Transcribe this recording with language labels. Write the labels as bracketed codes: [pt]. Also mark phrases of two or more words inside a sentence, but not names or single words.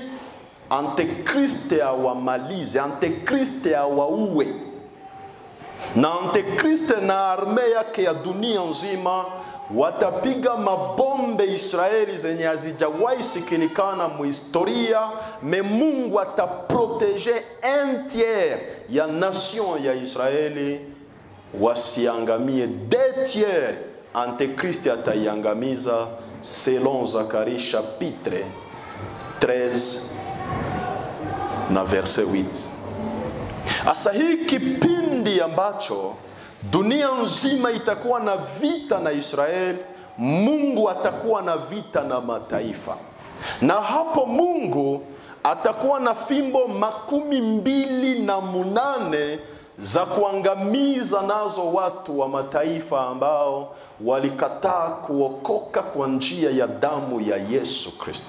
[sw] Antikriste awamalize, Antikriste awaue. Na Antikriste na arme yake ya dunia nzima watapiga mabombe Israeli zenye hazijawahi sikilikana muhistoria. Me Mungu ataprotege [fr] un tiers [sw] ya nation ya Israeli wasiangamie. 2 tiers Antikriste ataiangamiza, [fr] selon Zacharie chapitre 13 [sw] na [fr] verset 8. [sw] Asa hii kipindi ambacho dunia nzima itakuwa na vita na Israel, Mungu atakuwa na vita na mataifa. Na hapo Mungu atakuwa na fimbo 28 za kuangamiza nazo watu wa mataifa ambao walikataa kuokoka kwa njia ya damu ya Yesu Kristo.